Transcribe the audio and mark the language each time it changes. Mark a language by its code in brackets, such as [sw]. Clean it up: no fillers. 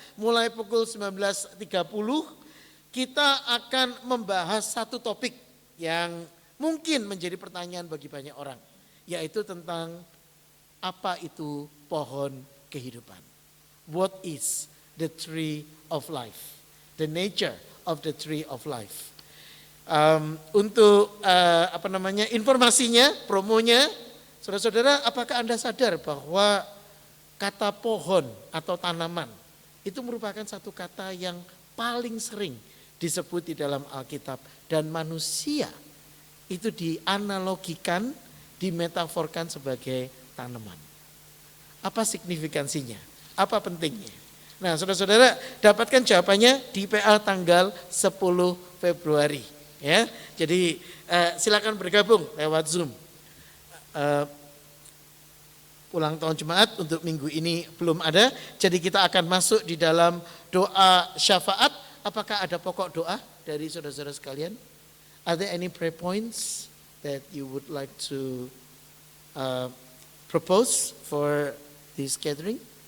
[id] Mulai pukul 19.30, kita akan membahas satu topik yang mungkin menjadi pertanyaan bagi banyak orang, yaitu tentang apa itu pohon kehidupan. [en] What is the tree of life? The nature of the tree of life. [id] Untuk informasinya, promonya, saudara-saudara, apakah Anda sadar bahwa kata pohon atau tanaman itu merupakan satu kata yang paling sering disebut di dalam Alkitab, dan manusia itu dianalogikan, dimetaforkan sebagai tanaman. Apa signifikansinya? Apa pentingnya? Nah, saudara-saudara, dapatkan jawabannya di PA tanggal 10 Februari. Ya, jadi silakan bergabung lewat Zoom. Ulang tahun jemaat untuk minggu ini belum ada, jadi kita akan masuk di dalam doa syafaat. Apakah ada pokok doa dari saudara-saudara sekalian? [en] Are there any prayer points that you would like to propose for this gathering?